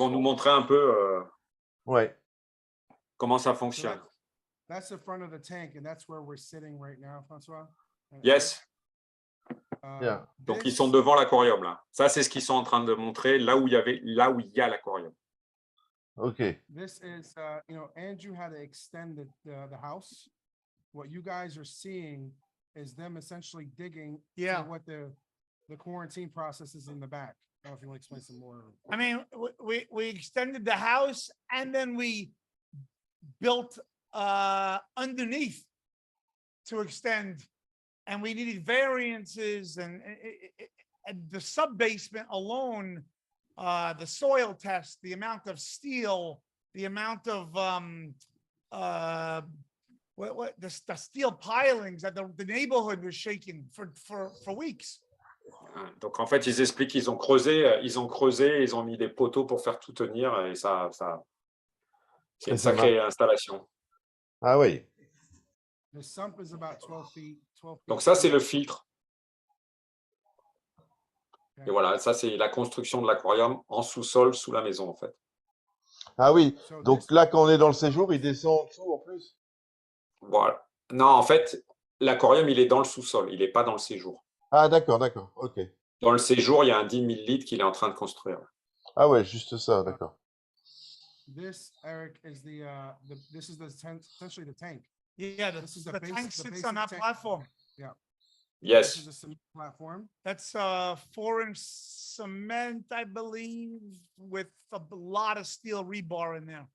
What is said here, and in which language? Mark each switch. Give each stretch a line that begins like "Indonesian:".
French: Ils vont nous montrer un peu comment ça fonctionne.
English: So that's the front of the tank, and that's where we're sitting right now, François. Yes. Yeah.
French: Donc ils sont devant l'aquarium là. Ça c'est ce qu'ils sont en train de montrer là où il y a l'aquarium.
English: Okay. This is Andrew had to extend the house. What you guys are seeing is them essentially digging what the quarantine process is in the back. I don't know if you want to explain some more. I mean, we extended the house and then we built underneath to extend. And we needed variances and the sub-basement alone, the soil test, the amount of steel, the amount of the steel pilings that the neighborhood was shaking for weeks.
French: Donc en fait, ils expliquent qu'ils ont creusé, ils ont mis des poteaux pour faire tout tenir et ça c'est une sacrée installation. Ah oui.
English: The sump is about 12 feet.
French: Donc ça, c'est le filtre. Et voilà, ça, c'est la construction de l'aquarium en sous-sol, sous la maison, en fait. Ah oui, donc là, quand on est dans le séjour, il descend en dessous, en plus? Voilà. Non, en fait, l'aquarium, il est dans le sous-sol, il n'est pas dans le séjour. Ah d'accord, ok. Dans le séjour, il y a un 10 000 litres qu'il est en train de construire. Ah ouais, juste ça, d'accord.
English: This, Eric, is essentially the tank. Yeah, the tank sits on that platform. Yeah. Yes. This is a cement platform. That's 4-inch cement, I believe, with a lot of steel rebar in there.